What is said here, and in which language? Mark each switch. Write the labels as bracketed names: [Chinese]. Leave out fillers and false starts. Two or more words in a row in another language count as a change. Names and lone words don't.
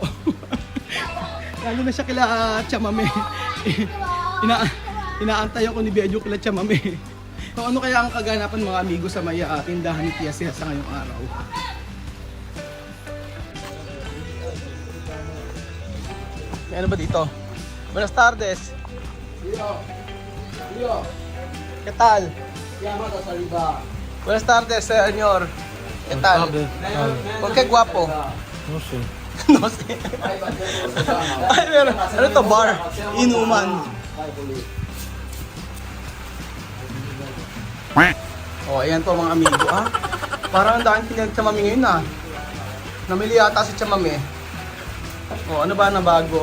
[Filipino] Lalo na siya kila Chamame. Inaantayan ko ni Belgio kila Chamame. So ano kaya ang kaganapan mga amigo sa may tindahan ni Tia Cel sa ngayong araw? May ano ba dito? [Spanish] Buenas tardes. Leo. ¿Qué tal? Buenas tardes, señor. ¿Qué tal? ¿Por qué guapo? No sé. No sé. [Filipino] Ay, meron. Ano to? Bar? Inuman. Oh, ayan po mga amigo, ha? Parang ang daming pinag-chamami ngayon, ha? Namili yata si Chamame. Oh, ano ba na bago?